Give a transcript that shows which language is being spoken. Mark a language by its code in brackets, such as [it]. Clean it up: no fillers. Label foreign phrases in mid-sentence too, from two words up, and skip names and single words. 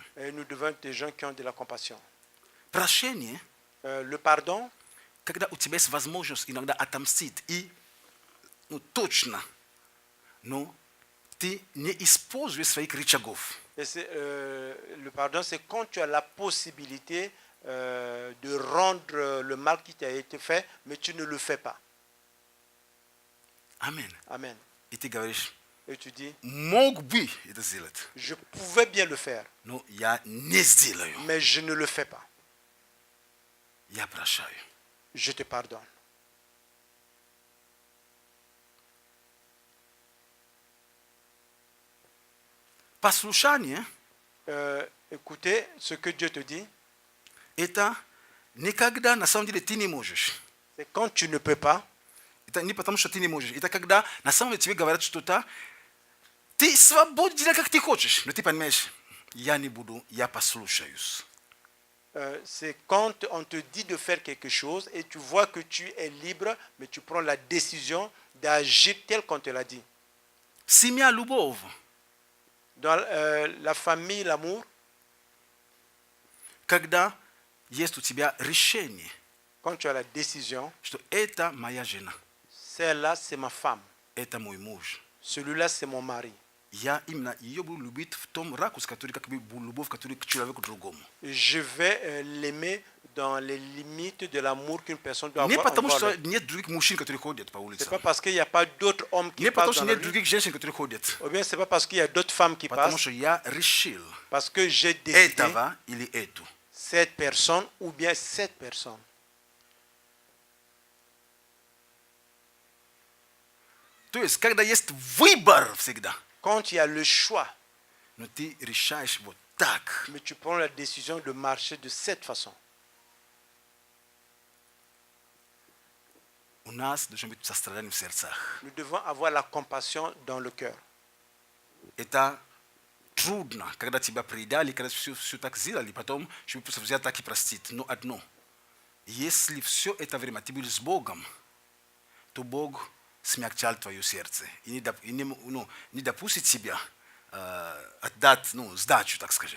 [fr] Et nous devons être des gens qui ont de la compassion. [ru] Прощение, [fr] Le pardon, [ru] когда у тебя есть возможность иногда отомстить, и точно, но ты не используешь своих рычагов. [fr] et le pardon, c'est quand tu as la possibilité de rendre le mal qui t'a été fait, mais tu ne le fais pas. Amen. Amen. [ru] И ты говоришь, [fr] Et tu dis, [ru] мог бы это сделать, [fr] je pouvais bien le faire, [ru] но я не сделаю. [fr] mais je ne le fais pas. [ru] Я прощаю. [fr] Je te pardonne. [ru] Послушание [fr] Écoutez ce que Dieu te dit, – [ru] это никогда на самом деле ты не можешь. [fr] c'est quand tu ne peux pas, [ru] Это не потому, что ты не можешь. Это когда на самом деле тебе говорят что-то, ты свободен делать, как ты хочешь. Но ты понимаешь, я не буду, я послушаюсь. [fr] c'est quand on te dit de faire quelque chose et tu vois que tu es libre, mais tu prends la décision d'agir tel qu'on te l'a dit. [ru] Семья, любовь. [fr] Dans la famille, l'amour, [ru] Когда есть у тебя решение, [fr] quand tu as la décision, [ru] что это моя жена, [fr] celle-là, c'est ma femme. [ru] это мой муж. [fr] Celui-là, c'est mon mari. [ru] Я именно ее буду любить в том ракурсе, который как бы любовь, который к человеку другому. [fr] Je vais l'aimer dans les limites de l'amour qu'une personne doit [ru] Не [fr] avoir [ru] потому, [fr] envers [ru] что [fr] l'autre. [ru] нет других мужчин, которые ходят по [fr] C'est [ru] улице. [fr] pas parce qu'il n'y a pas d'autres hommes qui [ru] Не потому, [fr] passent [ru] что [fr] dans la [ru] нет [fr] rue, [ru] других женщин, которые ходят. [fr] ou bien c'est pas parce qu'il y a d'autres femmes qui [ru] Потому [fr] passent, [ru] что я решил [fr] parce que j'ai décidé [ru] этого или эту. [fr] cette personne ou bien cette personne. [ru] То есть, когда есть выбор всегда, [fr] Quand il y a le choix, [ru] но ты решаешь вот так. [fr] mais tu prends la décision de marcher de cette façon. [ru] У нас должно быть сострадание в сердцах. [fr] Nous devons avoir la compassion dans le cœur. [ru] Это трудно, когда тебя предали, когда все так сделали, потом, чтобы просто взять так и простить. Но одно, если все это время ты был с Богом, то Бог смягчал твое сердце и не допустит тебя отдать сдачу, так скажем.